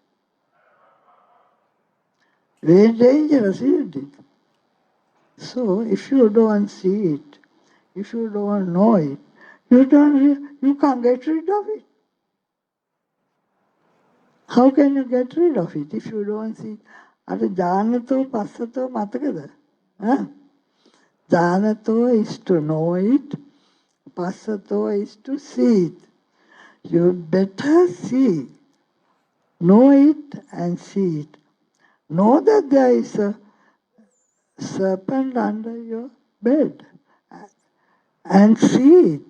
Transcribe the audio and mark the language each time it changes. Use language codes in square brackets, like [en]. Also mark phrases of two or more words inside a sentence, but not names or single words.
[en] Very dangerous, isn't it? So if you don't see it, if you don't know it, you can't get rid of it. How can you get rid of it if you don't see? [pi] Are janato passato matakada? [en] Janato is to know it, passato is to see it. You better see, know it and see it. Know that there is a serpent under your bed and see it.